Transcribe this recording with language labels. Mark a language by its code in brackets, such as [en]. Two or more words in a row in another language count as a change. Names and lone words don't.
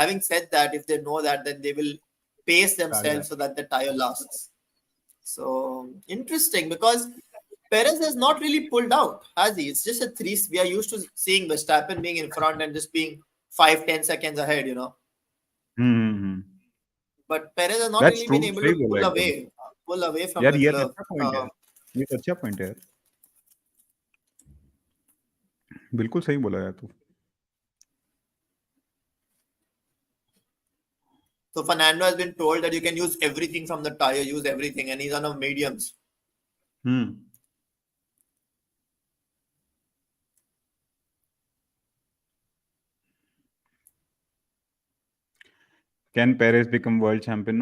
[en] Having said that, if they know that, then they will pace themselves so that the tire lasts. So interesting because Perez has not really pulled out, has he? It's just a three. We are used to seeing Verstappen being in front and just being 5-10 seconds ahead, you know. Hmm. But Perez has not That's really true. been able [hi] सही [en] to [hi] बोला एकदम. [en] pull away from [hi] यार ये [en] Leclerc. [hi] अच्छा पॉइंट है. ये तो अच्छा पॉइंट है यार. बिल्कुल सही बोला यार तू. [en] So Fernando has been told that you can use everything from the tire, use everything, and he's on a mediums. Hmm. Can Perez become world champion?